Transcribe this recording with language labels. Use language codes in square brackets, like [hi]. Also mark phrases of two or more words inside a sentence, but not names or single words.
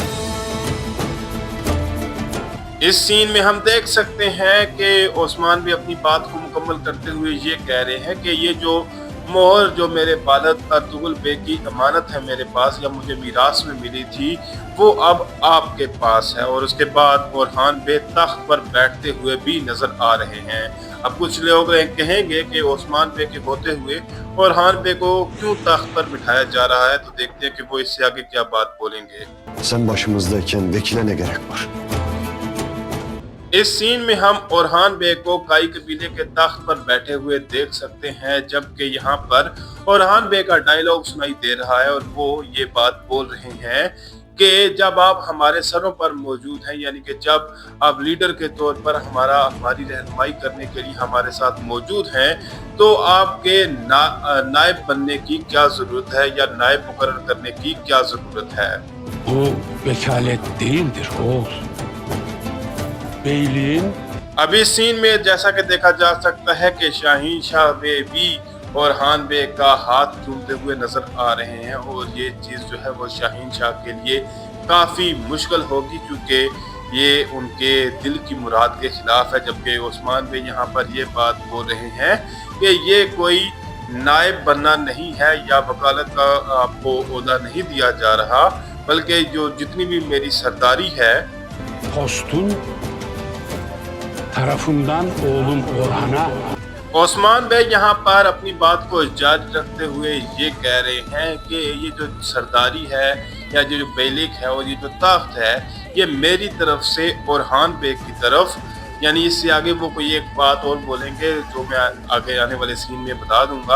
[ur] اس سین میں ہم دیکھ سکتے ہیں کہ عثمان بھی اپنی بات کو مکمل کرتے ہوئے یہ کہہ رہے ہیں کہ یہ جو مہر جو میرے والد ارطغرل بیگ کی امانت ہے میرے پاس، یا مجھے میراث میں ملی تھی، وہ اب آپ کے پاس ہے. اور اس کے بعد اورہان بے تخت پر بیٹھتے ہوئے بھی نظر آ رہے ہیں. اب کچھ لوگ کہیں گے کہ عثمان بے کے ہوتے ہوئے اورہان بے کو کیوں تخت پر بٹھایا جا رہا ہے، تو دیکھتے ہیں کہ وہ اس سے آگے کیا بات بولیں گے. [tr] Sen başımızdayken vekile ne gerek var? [ur] اس سین میں ہم اورہان بے کو قائی قبیلے کے تخت پر بیٹھے ہوئے دیکھ سکتے ہیں، جبکہ یہاں پر اورہان بے کا ڈائیلاگ سنائی دے رہا ہے اور وہ یہ بات بول رہے ہیں کہ جب آپ ہمارے سروں پر موجود ہیں، یعنی کہ جب آپ لیڈر کے طور پر ہماری رہنمائی کرنے کے لیے ہمارے ساتھ موجود ہیں، تو آپ کے نائب بننے کی کیا ضرورت ہے یا نائب مقرر کرنے کی کیا ضرورت ہے. [tr] Bu vekalet değildir oğul. Beyliğin [ur] اب اس سین میں جیسا کہ دیکھا جا سکتا ہے کہ شاہین شاہ بے بھی اورہان بے کا ہاتھ چومتے ہوئے نظر آ رہے ہیں، اور یہ چیز جو ہے وہ شاہین شاہ کے لیے کافی مشکل ہوگی، کیونکہ یہ ان کے دل کی مراد کے خلاف ہے. جبکہ عثمان بے یہاں پر یہ بات بول رہے ہیں کہ یہ کوئی نائب بننا نہیں ہے یا وکالت کا آپ کو عہدہ نہیں دیا جا رہا، بلکہ جو جتنی بھی میری سرداری ہے [tr] postun tarafından oğlum Orhan'a [ur] عثمان بے یہاں پر اپنی بات کو جاری رکھتے ہوئے یہ کہہ رہے ہیں کہ یہ جو سرداری ہے یا یہ جو بیلک ہے اور یہ جو تخت ہے، یہ میری طرف سے اورہان بے کی طرف، یعنی اس سے آگے وہ کوئی ایک بات اور بولیں گے جو میں آگے آنے والے سین میں بتا دوں گا.